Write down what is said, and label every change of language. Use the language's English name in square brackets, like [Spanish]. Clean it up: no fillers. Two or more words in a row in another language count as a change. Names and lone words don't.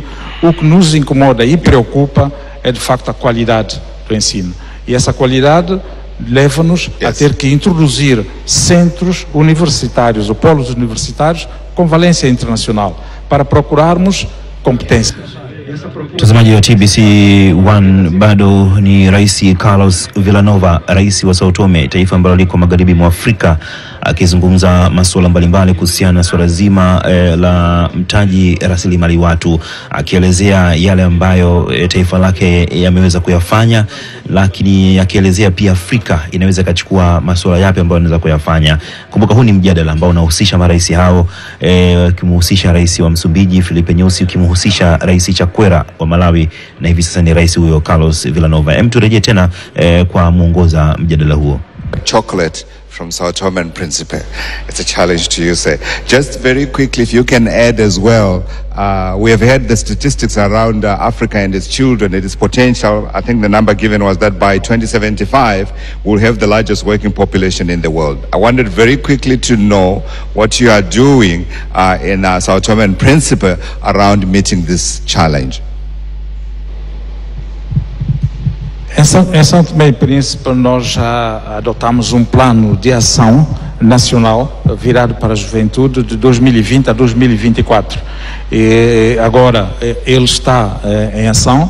[Portuguese] O que nos incomoda e preocupa é de facto a qualidade do ensino, e essa qualidade leva-nos a ter que introduzir centros universitários ou polos universitários com valência internacional para procurarmos competências. [Swahili] Mtazamaji wa TBC1, bado ni Rais Carlos Villanova, rais wa Sao Tome, taifa ambalo liko magharibi mwa Afrika, akizungumza masuala mbalimbali kuhusiana na swala zima la mtaji rasilimali watu, akielezea yale ambayo taifa lake yameweza kuyafanya, lakini akielezea pia Afrika inaweza kachukua masuala yapi ambayo inaweza kuyafanya. Kumbuka huu ni mjadala ambao unahusisha marais hao, ukimhusisha rais wa Msumbiji Filipe Nyusi, ukimhusisha rais Chakwera wa Malawi, na hivi sasa ni rais huyo Carlos Villanova. Turejee tena kwa muongoza mjadala huo. [English] Chocolate from Sao Tome and Principe. It's a challenge to you, sir. Just very quickly, if you can add as well, we have heard the statistics around Africa and its children, its potential. I think the number given was that by 2075, we'll have the largest working population in the world. I wanted very quickly to know what you are doing in Sao Tome and Principe around meeting this challenge. [Portuguese] Em São Tomé e Príncipe nós já adotamos um plano de ação nacional virado para a juventude de 2020 a 2024. E agora ele está em ação.